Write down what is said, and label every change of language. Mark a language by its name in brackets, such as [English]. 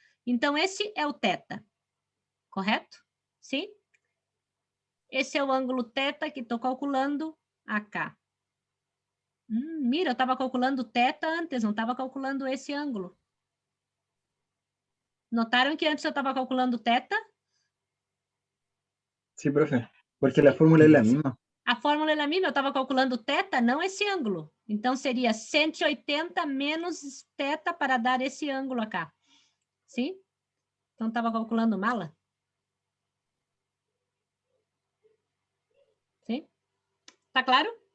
[Portuguese] Então, esse é o θ, correto? Sim? Esse é o ângulo θ que estou calculando acá. Mira, eu estava calculando θ antes, não estava calculando esse ângulo. Notaram que antes eu estava calculando θ? [Spanish] Sí, profe, porque la fórmula es la misma. [Portuguese] A fórmula é a mesma, eu estava calculando θ, não esse ângulo. Então, seria 180 menos θ para dar esse ângulo acá. Sim? Então, estava calculando mala? Sim? Tá claro?